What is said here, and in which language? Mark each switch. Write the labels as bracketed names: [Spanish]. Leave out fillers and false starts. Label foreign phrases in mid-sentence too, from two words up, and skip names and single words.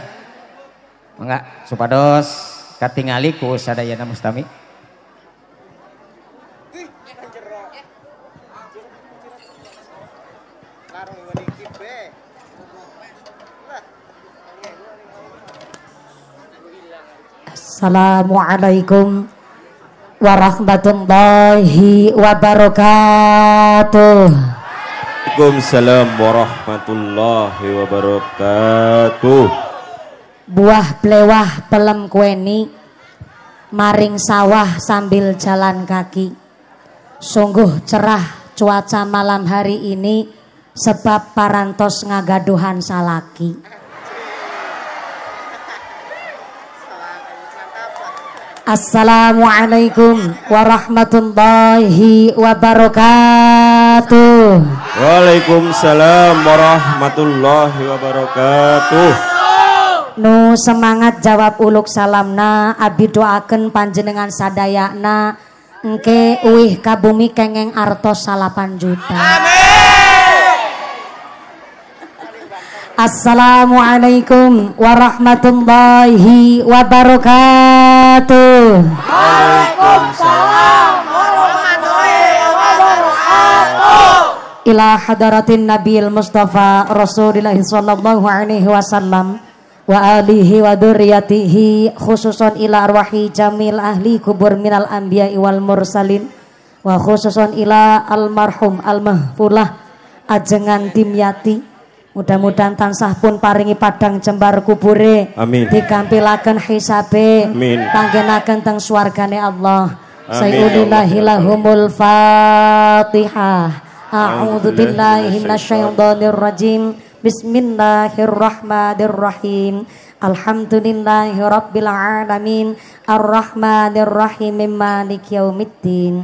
[Sundanese] Mangga supados katingali ku sadayana Mustami. [Arabic] السلام عليكم ورحمة الله وبركاته. وعليكم السلام ورحمة الله وبركاته. [Javanese] Buah blewah pelem kueni maring sawah [Indonesian] sambil jalan kaki. Sungguh cerah cuaca malam hari ini sebab [Sundanese] parantos ngagaduhan salaki. [Arabic] السلام عليكم ورحمة الله وبركاته. وعليكم السلام ورحمة الله وبركاته. [Sundanese] Nu semangat jawab uluk salamna, abi doakeun panjenengan sadayana engke uih ka bumi kengeng artos 8 juta. Amin. [Arabic] السلام عليكم ورحمة الله وبركاته. وعليكم السلام ورحمة الله وبركاته. إلى حضرة النبي المصطفى رسول الله صلى الله عليه وسلم وآله وذريته خصوصا إلى أرواح جميع أهل القبور من الأنبياء والمرسلين وخصوصا إلى المرحوم المغفول له ajengan Dimyati. [Javanese] Mudah-mudahan tansah pun paringi padang jembar kubure. Amin. Dikampilaken hisabe. Amin. Panggenaken teng swargane Allah. Sayyidillahil lahumul Fatihah. [Arabic] أعوذ بالله من الشيطان الرجيم. بسم الله الرحمن الرحيم. الحمد لله رب العالمين. الرحمن الرحيم. مالك يوم الدين.